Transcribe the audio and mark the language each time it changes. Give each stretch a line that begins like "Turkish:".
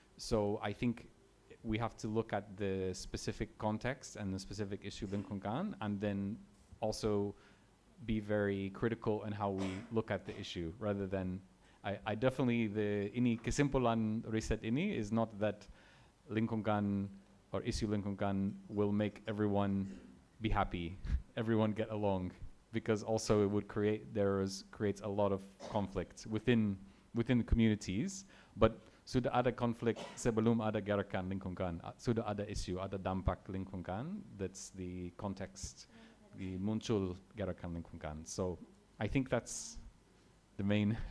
English: So I think we have to look at the specific context and the specific issue lingkungan, and then also be very critical in how we look at the issue, rather than I definitely
Indonesian: ini kesimpulan riset ini
English: is not that lingkungan or issue lingkungan will make everyone be happy, everyone get along, because also it would creates a lot of conflict within the communities.
Indonesian: But sudah ada konflik sebelum ada gerakan lingkungan, sudah ada isu, ada dampak lingkungan.
English: That's the context, the
Indonesian: muncul gerakan lingkungan.
English: So I think that's the main.